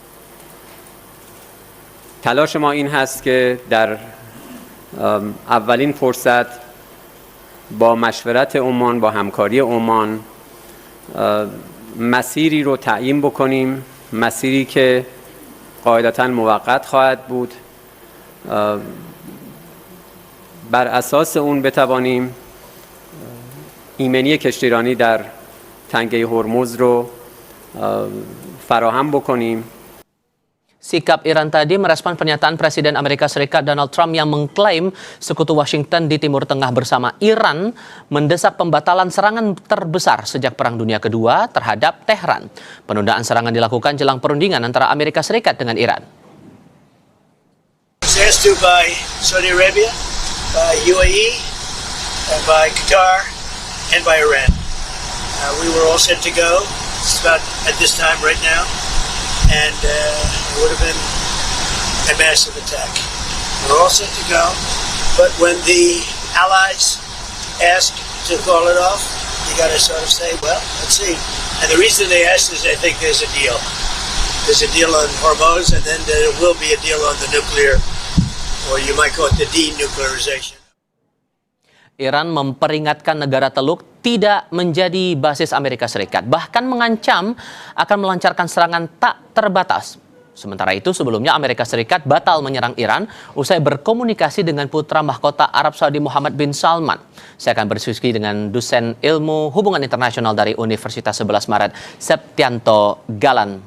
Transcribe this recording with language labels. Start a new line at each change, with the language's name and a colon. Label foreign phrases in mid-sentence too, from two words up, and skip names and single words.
Persian: تلاش ما این هست که در اولین فرصت با مشورت عمان، با همکاری عمان مسیری رو تعیین بکنیم، مسیری که قاعدتاً موقت خواهد بود. بر اساس اون بتوانیم ایمنی کشتیرانی در تنگه هرمز رو فراهم بکنیم.
Indonesian: Sikap Iran tadi merespon pernyataan Presiden Amerika Serikat Donald Trump yang mengklaim sekutu Washington di Timur Tengah bersama Iran mendesak pembatalan serangan terbesar sejak Perang Dunia Kedua terhadap Tehran. Penundaan serangan dilakukan jelang perundingan antara Amerika Serikat dengan Iran.
English: Asked to by Saudi Arabia, by UAE, and by Qatar, and by Iran. We were all set to go. It's about at this time right now. And it would have been a massive attack. We're all set to go, but when the allies ask to call it off, you got to sort of say, well, let's see. And the reason they asked is I think there's a deal. There's a deal on Hormuz, and then there will be a deal on the nuclear, or you might call it the denuclearization.
Indonesian: Iran memperingatkan negara Teluk tidak menjadi basis Amerika Serikat, bahkan mengancam akan melancarkan serangan tak terbatas. Sementara itu, sebelumnya Amerika Serikat batal menyerang Iran usai berkomunikasi dengan putra mahkota Arab Saudi Muhammad bin Salman. Saya akan berdiskusi dengan dosen ilmu hubungan internasional dari Universitas 11 Maret, Septianto Galan.